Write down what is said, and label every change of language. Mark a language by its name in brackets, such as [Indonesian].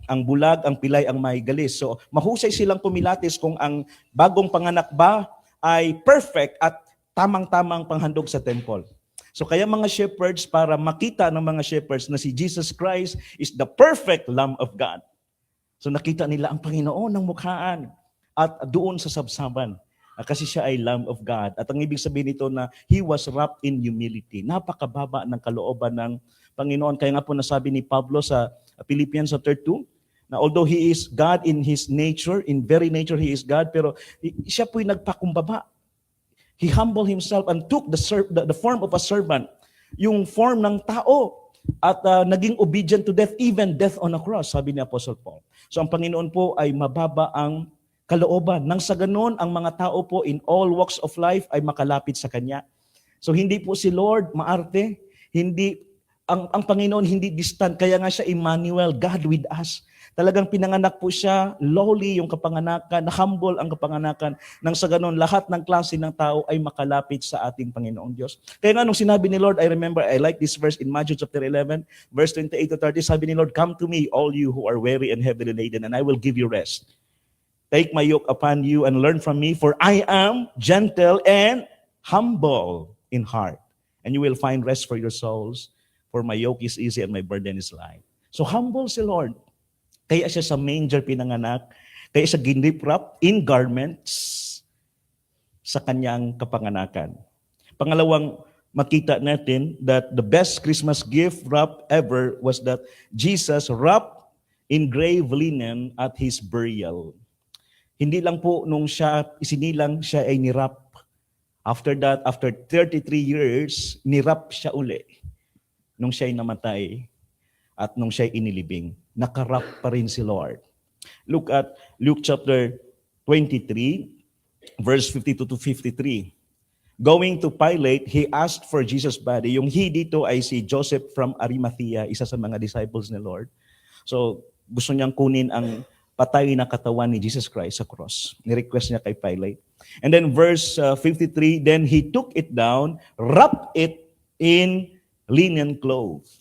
[Filipino] Ang bulag, ang pilay, ang may galis. So, mahusay silang pumilatis kung ang bagong panganak ba ay perfect at tamang-tamang panghandog sa temple. So, kaya mga shepherds, para makita ng mga shepherds na si Jesus Christ [English] is the perfect Lamb of God. [Filipino] So, nakita nila ang Panginoon ng mukhaan at doon sa sabsaban. Kasi siya ay Lamb of God. At ang ibig sabihin nito na [English] He was wrapped in humility. [Filipino] Napakababa ng kalooban ng Panginoon. Kaya nga po nasabi ni Pablo sa Philippians chapter 2, na [English] although He is God [Filipino] in His nature, in very nature He is God, pero siya po'y nagpakumbaba. [English] He humbled Himself and took the form of a servant, yung form ng tao, at naging obedient to death, even death on a cross, sabi ni Apostle Paul. [Filipino] So ang Panginoon po ay mababa ang kalooban. Nang sa ganun, ang mga tao po in all walks of life ay makalapit sa Kanya. So hindi po si Lord maarte, hindi ang Panginoon hindi distant, kaya nga siya Emmanuel, God with us. Talagang pinanganak po siya, lowly yung kapanganakan, humble ang kapanganakan, nang sa ganun, lahat ng klase ng tao ay makalapit sa ating Panginoong Diyos. Kaya nga nung sinabi ni Lord, [English] I like this verse in Matthew chapter 11, verse 28 to 30, sabi ni Lord, "Come to me, all you who are weary and heavily laden, and I will give you rest. Take my yoke upon you and learn from me, for I am gentle and humble in heart, and you will find rest for your souls, for my yoke is easy and my burden is light." [Filipino] So humble si Lord. Kaya siya sa manger pinanganak, kaya siya ginip-wrap in garments sa kanyang kapanganakan. Pangalawang makita natin [English] that the best Christmas gift wrap ever was that Jesus wrapped in grave linen at His burial. [Filipino] Hindi lang po nung siya isinilang, siya ay nirap. [English] After that, after 33 years, [Filipino] nirap siya uli nung siya ay namatay at nung siya ay inilibing. Nakarap pa rin si Lord. [English] Look at Luke chapter 23, verse 52 to 53. Going to Pilate, he asked for Jesus' body. [Filipino] Yung he dito ay si Joseph from Arimathea, isa sa mga disciples ni Lord. So, gusto niyang kunin ang patay na katawan ni Jesus Christ sa cross. Ni-request niya kay Pilate. [English] And then verse 53, then he took it down, wrapped it in linen cloth.